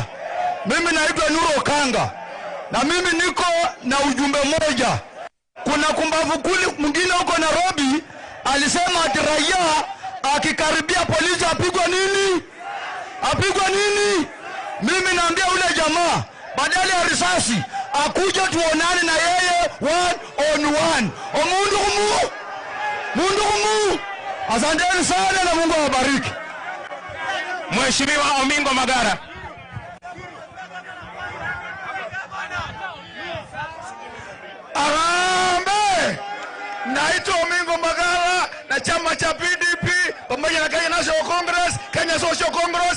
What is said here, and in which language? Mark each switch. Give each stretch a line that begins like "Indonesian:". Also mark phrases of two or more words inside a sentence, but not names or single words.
Swahili: Mimi naitwa Nuru Okanga. Na mimi niko na ujumbe moja. Kuna kumbavu kuli mwingine huko Nairobi alisema ati raia akikaribia polisi apigwa nini? Apigwa nini? Mimi naambia ule jamaa badala ya risasi akuja tuonane na yeye
English: one on one.
Gusii: Mundu kumu.
Swahili: Asanteni sana na Mungu awabariki. Mheshimiwa Omingo Magara. Arambe! Naitwa Omingo Magara na chama cha PDP pamoja na Kenya National Congress, Kenya Social Congress.